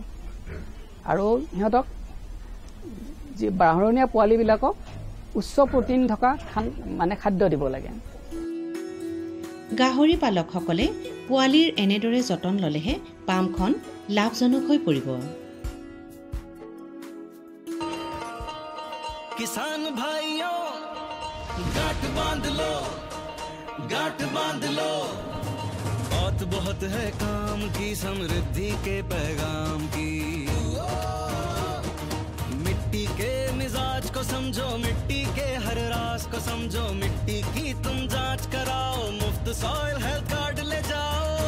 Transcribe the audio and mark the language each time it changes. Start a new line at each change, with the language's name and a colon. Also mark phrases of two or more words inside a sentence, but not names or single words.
Assamese: আৰু সিহঁতক যি বাঢ়ৰণীয়া পোৱালিবিলাকক উচ্চ প্ৰটিন থকা মানে খাদ্য দিব লাগে। গাহৰি পালকসকলে পোৱালিৰ এনেদৰে যতন ল'লেহে পামখন লাভজনক হৈ পৰিব।
Hindi: किसान भाइयों गांठ बांध लो, गांठ बांध लो, बहुत बहुत है काम की समृद्धि के पैगाम की। मिट्टी के मिजाज को समझो, मिट्टी के हर राज को समझो, मिट्टी की तुम जांच कराओ, मुफ्त सॉइल हेल्थ कार्ड ले जाओ।